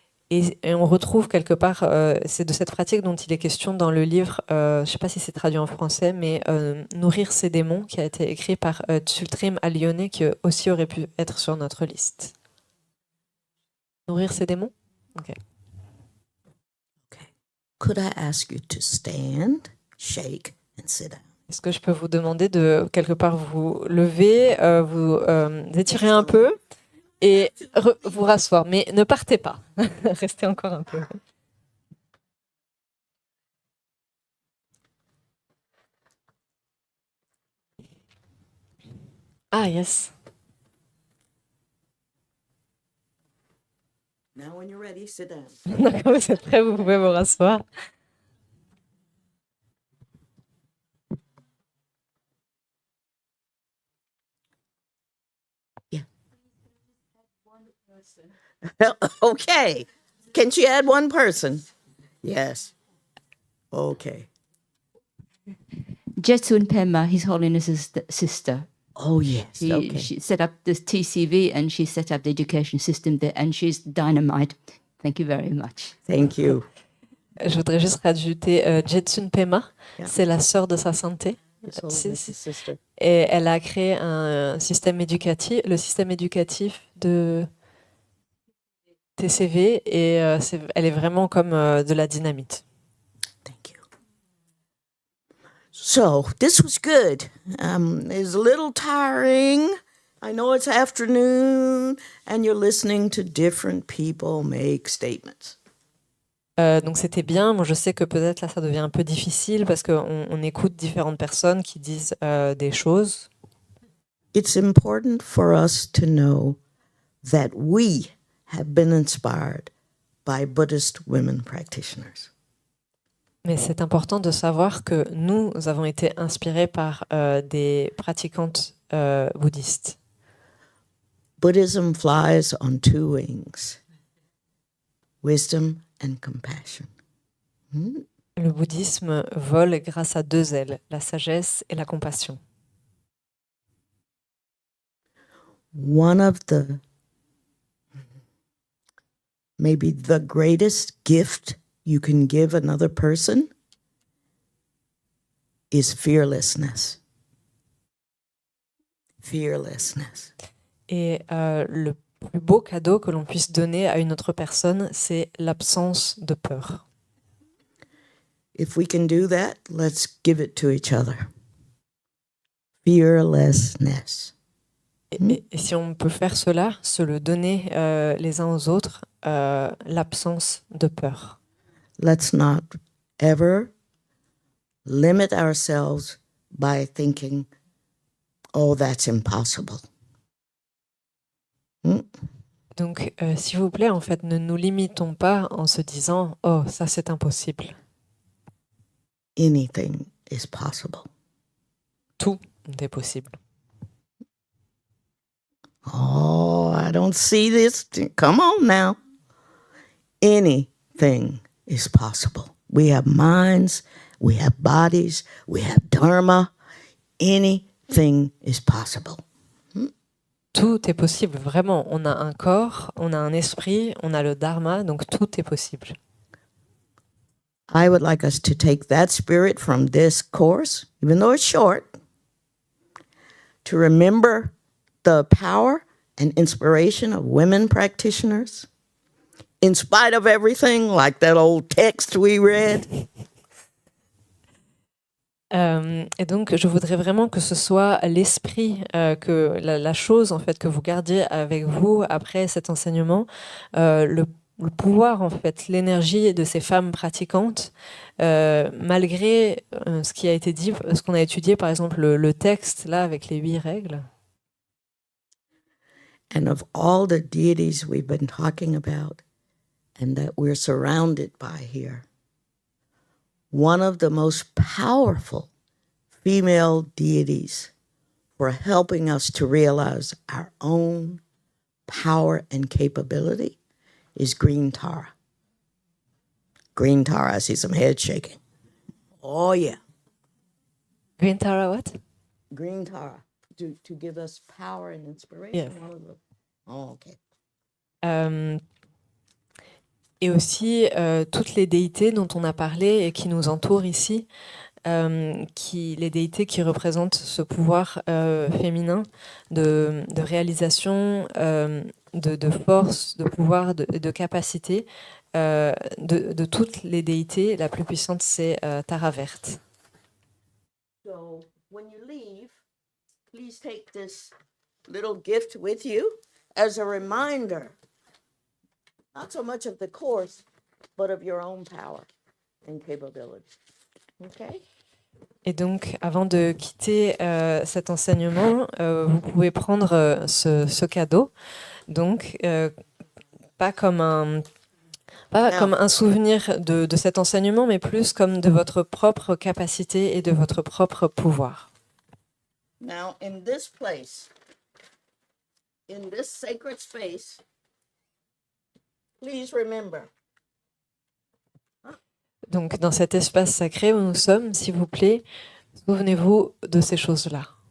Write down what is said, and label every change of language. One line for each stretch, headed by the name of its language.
French: Et on retrouve quelque part, c'est de cette pratique dont il est question dans le livre, je ne sais pas si c'est traduit en français, mais Nourrir ses démons, qui a été écrit par Tsultrim Alione, qui aussi aurait pu être sur notre liste. Nourrir ses démons? Ok.
English: Could I ask you to stand, shake, and sit down?
French: Est-ce que je peux vous demander de, quelque part, vous lever, vous étirer un peu et vous rasseoir. Mais ne partez pas. Restez encore un peu.
English: Ah, yes. Now when you're ready, sit down.
French: Quand vous êtes prêts, vous pouvez vous rasseoir.
English: Yeah. Okay. Can she add one person? Yes. Okay. Jetsun Pema, His Holiness's sister. Oh, yes. Okay. She set up this TCV and she set up the education system there, and she's dynamite. Thank you very much. Thank you.
French: Je voudrais juste rajouter Jetsun Pema,
English: Yeah.
French: c'est la sœur de sa sainteté.
English: His Holiness's sister.
French: Et elle a créé un système éducatif, le système éducatif de TCV, et elle est vraiment comme de la dynamite.
English: Thank you. So this was good. It's a little tiring. I know it's afternoon, and you're listening to different people make statements.
French: Donc c'était bien. Moi je sais que peut-être là ça devient un peu difficile parce qu'on écoute différentes personnes qui disent des choses.
English: It's important for us to know that we have been inspired by Buddhist women practitioners.
French: Mais c'est important de savoir que nous avons été inspirés par des pratiquantes bouddhistes.
English: Buddhism flies on 2 wings, wisdom and compassion.
French: Le bouddhisme vole grâce à 2 ailes, la sagesse et la compassion.
English: One of maybe the greatest gift you can give another person is fearlessness. fearlessness.
French: Et le plus beau cadeau que l'on puisse donner à une autre personne, c'est l'absence de peur.
English: If we can do that, let's give it to each other. Fearlessness.
French: Et si on peut faire cela, se le donner les uns aux autres, l'absence de peur.
English: Let's not ever limit ourselves by thinking, oh, that's impossible.
French: Donc, s'il vous plaît, en fait, ne nous limitons pas en se disant « Oh, ça, c'est impossible
English: Anything is possible. ».
French: Tout est possible.
English: Oh, I don't see this. Come on now. Anything is possible. We have minds, we have bodies, we have Dharma. Anything is possible.
French: Tout est possible, vraiment. On a un corps, on a un esprit, on a le Dharma, donc tout est possible.
English: I would like us to take that spirit from this course, even though it's short, to remember the power and inspiration of women practitioners, in spite of everything, like that old text we read.
French: Et donc, je voudrais vraiment que ce soit l'esprit, que la chose en fait que vous gardiez avec vous après cet enseignement, le pouvoir en fait, l'énergie de ces femmes pratiquantes, malgré ce qui a été dit, ce qu'on a étudié, par exemple le texte là avec les 8 règles.
English: And of all the deities we've been talking about and that we're surrounded by here, one of the most powerful female deities for helping us to realize our own power and capability is Green Tara. Green Tara, I see some head shaking. Oh, yeah. Green Tara, what? Green Tara, to give us power and inspiration. Yes. Oh, okay.
French: Et aussi toutes les déités dont on a parlé et qui nous entourent ici, les déités qui représentent ce pouvoir féminin de réalisation, de force, de pouvoir, de capacité. De toutes les déités, la plus puissante, c'est Tara verte.
English: So when you leave, please take this little gift with you as a reminder, not so much of the course, but of your own power and capability. Okay?
French: Et donc, avant de quitter cet enseignement, vous pouvez prendre ce cadeau. Donc, pas comme un souvenir de cet enseignement, mais plus comme de votre propre capacité et de votre propre pouvoir.
English: Now, in this place, in this sacred space, please remember.
French: Donc, dans cet espace sacré où nous sommes, s'il vous plaît, souvenez-vous de ces choses-là.